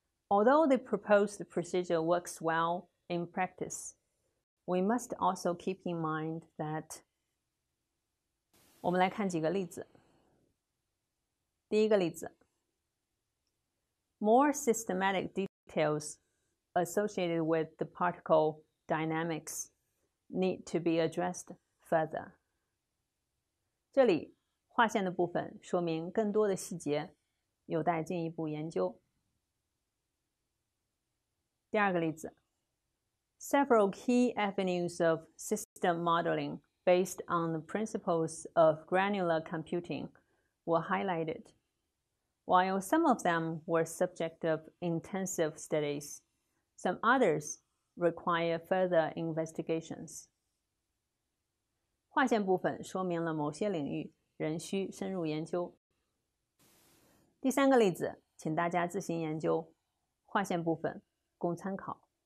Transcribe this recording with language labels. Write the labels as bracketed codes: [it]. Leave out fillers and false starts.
[en] Although the proposed procedure works well in practice, we must also keep in mind that [zh] 我们来看几个例子。第一个例子 [en] More systematic details associated with the particle dynamics need to be addressed further. [zh] 这里划线的部分说明更多的细节有待进一步研究。第二个例子 [en] Several key avenues of system modeling based on the principles of granular computing were highlighted. While some of them were subject of intensive studies, some others require further investigations. [zh] 划线部分说明了某些领域仍需深入研究。第三个例子，请大家自行研究，划线部分供参考。